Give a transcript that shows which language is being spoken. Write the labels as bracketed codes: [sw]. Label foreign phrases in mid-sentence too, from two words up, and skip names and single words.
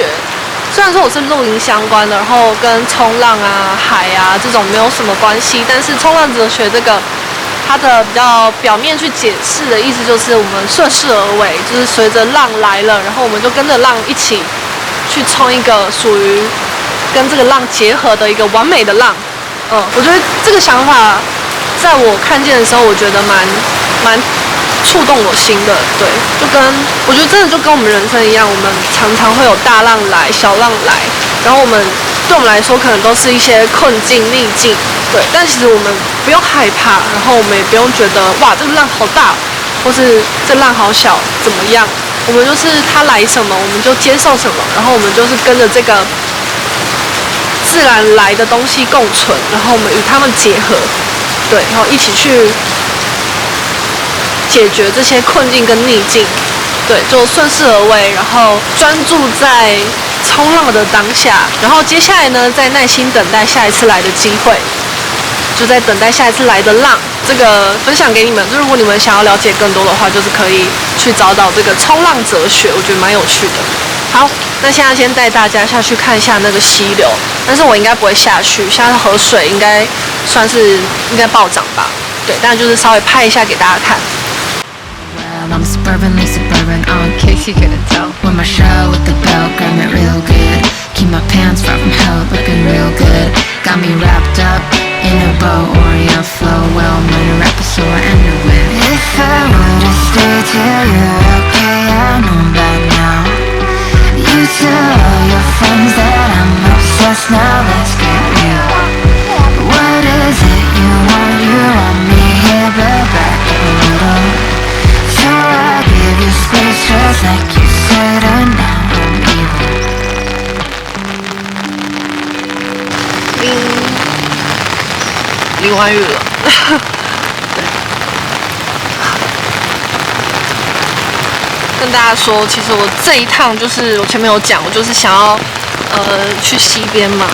[zh] 雖然說我是露營相關的，然後跟衝浪啊、海啊這種沒有什麼關係，但是衝浪哲學這個，它的比較表面去解釋的意思就是我們順勢而為，就是隨着浪來了，然後我們就跟着浪一起去衝一個屬於跟這個浪結合的一個完美的浪。我覺得這個想法，在我看見的時候，我覺得蠻觸動我心的。对，就跟我覺得真的就跟我們人生一樣，我們常常會有大浪来、小浪來，然後对我們來说可能都是一些困境、逆境。对，但其實我們不用害怕，然後我們也不用覺得哇這個浪好大，或是這浪好小怎麼樣。我們就是它來什麼我們就接受什麼，然後我们就是跟着這個自然來的東西共存，然後我們與它們結合。对，然後一起去解決這些困境跟逆境，對，就順勢而為，然後專注在衝浪的當下，然後接下來呢，再耐心等待下一次來的機會，就在等待下一次來的浪。這個分享給你們，就如果你們想要了解更多的話，就是可以去找這個衝浪哲學，我覺得蠻有趣的。好，那現在先帶大家下去看一下那個溪流，但是我應該不會下去，現在河水應該暴漲吧？對，但就是稍微拍一下給大家看。 [en] Well, I'm suburbanly suburban, in case you couldn't tell. With my shell with the belt, grab it real good. Keep my pants far from hell, looking real good. Got me wrapped up in a bow, Orient flow. Well, I'm gonna rap it so I end it with. If I were to stay till you're okay, I know by now. You tell all your friends that I'm obsessed. Now let's get real. What is it you want me here, but back up a little. So I give you space just like you said, and now I'm evil. [zh] 淋完雨了。对，跟大家说，其實我這一趟就是我前面有講，我就是想要去溪邊嘛。